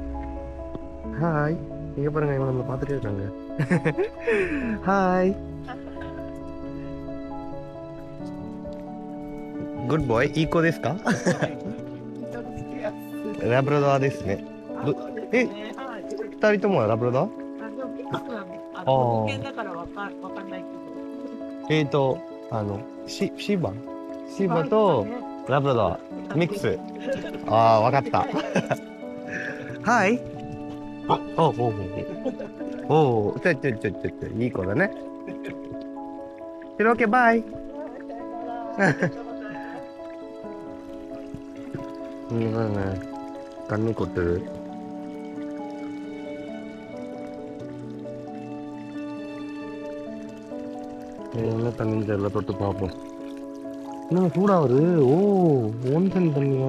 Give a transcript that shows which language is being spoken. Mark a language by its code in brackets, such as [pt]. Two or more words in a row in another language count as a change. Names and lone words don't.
[ta] ஹாய், இங்கே பாருங்க இவங்க நம்ம பார்த்துட்டே இருக்காங்க. ஹாய். [en] Good boy. [ja] いい子ですかラブラドですね。二人ともラブラド？ああ。シバとラブラドミックス。ああ、わかった。はい。いい子だね。 [en] Okay bye. [ta] இங்கே தண்ணி கொட்டுது. என்ன தண்ணி தெரியல, தொட்டு பார்ப்போம். இன்னும் சூடாக வருது. ஓ, ஓன்சன் தண்ணியா?